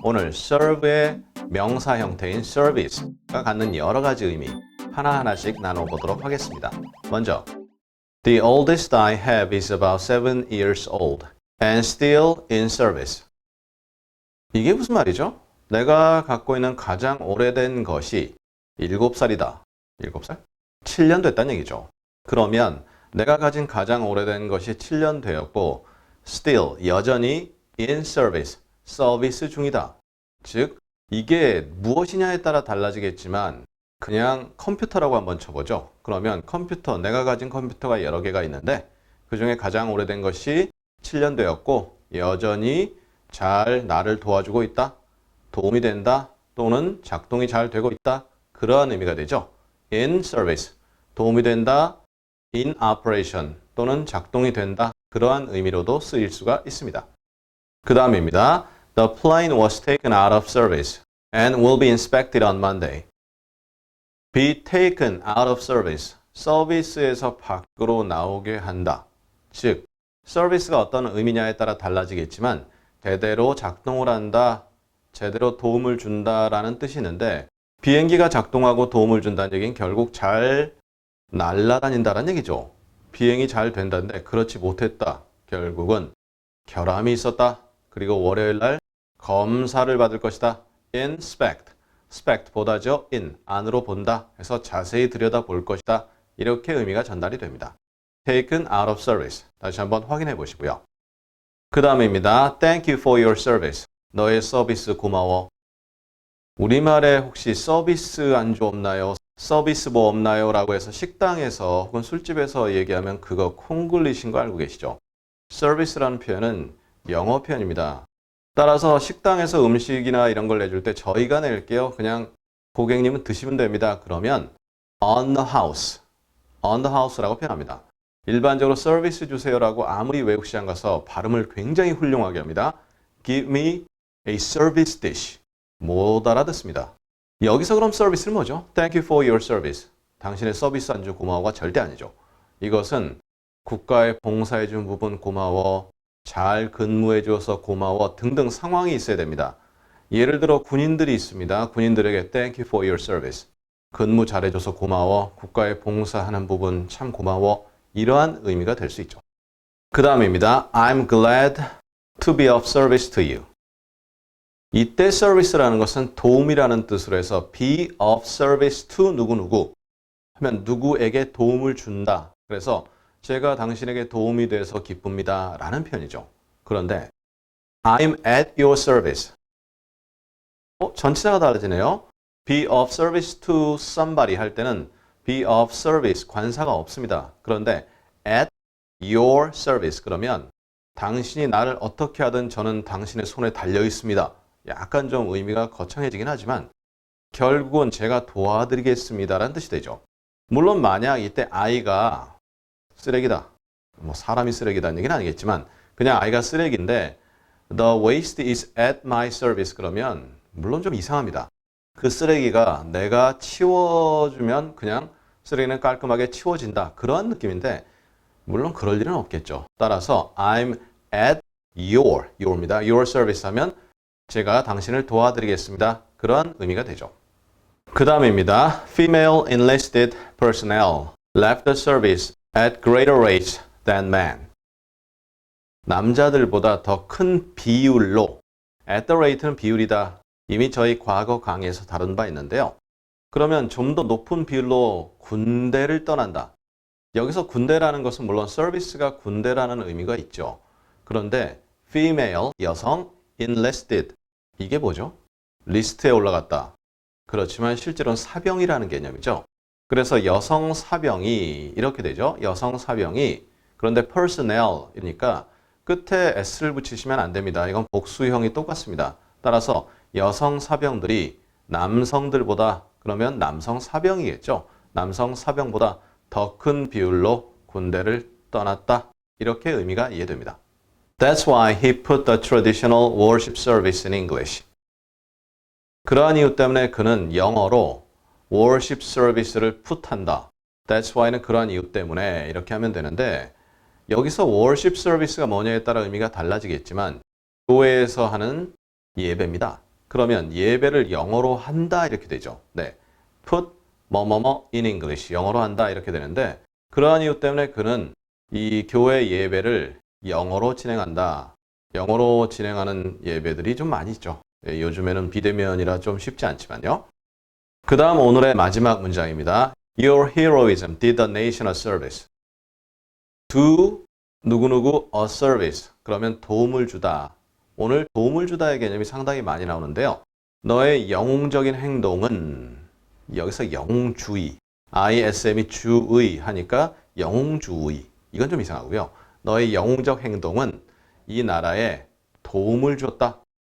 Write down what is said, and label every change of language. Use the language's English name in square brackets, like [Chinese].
[Korean] 오늘 serve의 명사 형태인 service가 갖는 여러 가지 의미 하나하나씩 나눠보도록 하겠습니다. 먼저, [English] The oldest I have is about 7 years old and still in service. [Korean] 이게 무슨 말이죠? 내가 갖고 있는 가장 오래된 것이 7살이다. 7살? 7년 됐다는 얘기죠. 그러면 내가 가진 가장 오래된 것이 7년 되었고 still, 여전히 [English] in service, [Korean] 서비스 중이다. 즉, 이게 무엇이냐에 따라 달라지겠지만 그냥 컴퓨터라고 한번 쳐보죠. 그러면 컴퓨터, 내가 가진 컴퓨터가 여러 개가 있는데 그 중에 가장 오래된 것이 7년 되었고 여전히 잘 나를 도와주고 있다. 도움이 된다. 또는 작동이 잘 되고 있다. 그러한 의미가 되죠. [English] in service, [Korean] 도움이 된다. [English] in operation, [Korean] 또는 작동이 된다. 그러한 의미로도 쓰일 수가 있습니다. 그 다음입니다. [English] The plane was taken out of service and will be inspected on Monday. Be taken out of service. [Korean] 서비스에서 밖으로 나오게 한다. 즉, 서비스가 어떤 의미냐에 따라 달라지겠지만 제대로 작동을 한다, 제대로 도움을 준다라는 뜻이 있는데 비행기가 작동하고 도움을 준다는 얘기는 결국 잘 날아다닌다는 얘기죠. 비행이 잘 된다는데 그렇지 못했다. 결국은 결함이 있었다. 그리고 월요일 날 검사를 받을 것이다. inspect, spect 보다죠. in, 안으로 본다. 해서 자세히 들여다볼 것이다. 이렇게 의미가 전달이 됩니다. [English] taken out of service. [Korean] 다시 한번 확인해 보시고요. 그 다음입니다. [English] Thank you for your service. [Korean] 너의 서비스 고마워. 우리말에 혹시 서비스 안주 없나요? 서비스 뭐 없나요? 라고 해서 식당에서 혹은 술집에서 얘기하면 그거 콩글리시인 거 알고 계시죠? 서비스라는 표현은 영어 표현입니다. 따라서 식당에서 음식이나 이런 걸 내줄 때 저희가 낼게요. 그냥 고객님은 드시면 됩니다. 그러면 [English] on the house, on the house [Korean] 라고 표현합니다. 일반적으로 서비스 주세요라고 아무리 외국 시장 가서 발음을 굉장히 훌륭하게 합니다. [English] Give me a service dish. [Korean] 못 알아듣습니다. 여기서 그럼 서비스는 뭐죠? [English] Thank you for your service. [Korean] 당신의 서비스 안주 고마워가 절대 아니죠. 이것은 국가에 봉사해 준 부분 고마워, 잘 근무해 줘서 고마워 등등 상황이 있어야 됩니다. 예를 들어 군인들이 있습니다. 군인들에게 [English] Thank you for your service. [Korean] 근무 잘해줘서 고마워, 국가에 봉사하는 부분 참 고마워. 이러한 의미가 될 수 있죠. 그 다음입니다. [English] I'm glad to be of service to you. [Korean] 이때 service라는 것은 도움이라는 뜻으로 해서 [English] be of service to [Korean] 누구누구 하면 누구에게 도움을 준다. 그래서 제가 당신에게 도움이 돼서 기쁩니다 라는 표현이죠. [English] 그런데 I'm at your service. [Korean] 전치사가 달라지네요. [English] be of service to somebody [Korean] 할 때는 [English] be of service [Korean] 관사가 없습니다. 그런데 [English] at your service [Korean] 그러면 당신이 나를 어떻게 하든 저는 당신의 손에 달려 있습니다. 약간 좀 의미가 거창해지긴 하지만 결국은 제가 도와드리겠습니다라는 뜻이 되죠. 물론 만약 이때 아이가 쓰레기다. 뭐 사람이 쓰레기다는 얘기는 아니겠지만 그냥 아이가 쓰레기인데 [English] The waste is at my service [Korean] 그러면 물론 좀 이상합니다. 그 쓰레기가 내가 치워주면 그냥 쓰레기는 깔끔하게 치워진다. 그런 느낌인데 물론 그럴 일은 없겠죠. 따라서 [English] I'm at your [Korean] 입니다. [English] your service [Korean] 하면 제가 당신을 도와드리겠습니다. 그런 의미가 되죠. 그 다음입니다. [English] Female enlisted personnel left the service at greater rates than men. [Korean] 남자들보다 더 큰 비율로 at the rate는 비율이다. 이미 저희 과거 강의에서 다룬 바 있는데요. 그러면 좀 더 높은 비율로 군대를 떠난다. 여기서 군대라는 것은 물론 서비스가 군대라는 의미가 있죠. 그런데 female, 여성, enlisted 이게 뭐죠? 리스트에 올라갔다. 그렇지만 실제로는 사병이라는 개념이죠. 그래서 여성 사병이 이렇게 되죠. 여성 사병이 그런데 personnel이니까 끝에 s를 붙이시면 안 됩니다. 이건 복수형이 똑같습니다. 따라서 여성 사병들이 남성들보다 그러면 남성 사병이겠죠. 남성 사병보다 더 큰 비율로 군대를 떠났다. 이렇게 의미가 이해됩니다. [English] That's why he put the traditional worship service in English. [Korean] 그러한 이유 때문에 그는 영어로 worship service를 put한다. That's why는 그러한 이유 때문에 이렇게 하면 되는데 여기서 worship service가 뭐냐에 따라 의미가 달라지겠지만 교회에서 하는 예배입니다. 그러면 예배를 영어로 한다 이렇게 되죠. 네, put 뭐뭐뭐 [English] in English [Korean] 영어로 한다 이렇게 되는데 그러한 이유 때문에 그는 이 교회 예배를 영어로 진행한다. 영어로 진행하는 예배들이 좀 많이 있죠. 예, 요즘에는 비대면이라 좀 쉽지 않지만요. 그 다음 오늘의 마지막 문장입니다. [English] Your heroism did the nation a service. Do [Korean] 누구누구 [English] a service. [Korean] 그러면 도움을 주다. 오늘 도움을 주다의 개념이 상당히 많이 나오는데요. 너의 영웅적인 행동은 여기서 영웅주의, ISM이 주의 하니까 영웅주의. 이건 좀 이상하고요. 너의 영웅적 행동은 이 나라에 도움을 줬다.